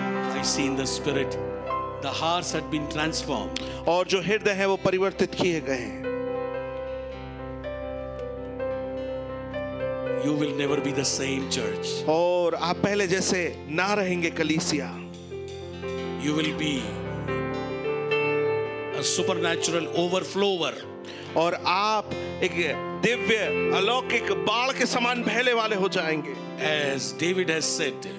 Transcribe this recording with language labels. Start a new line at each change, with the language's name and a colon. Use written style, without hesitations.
English: I see in the spirit, the hearts had been transformed.
Hindi: और जो हृदय है वो परिवर्तित किए गए हैं।
English: You will never be the same, church.
Hindi: और आप पहले जैसे ना रहेंगे कलीसिया।
English: You will be a supernatural overflower.
Hindi: और आप एक दिव्य अलौकिक बाढ़ के समान बहने वाले हो जाएंगे।
English: As David has said,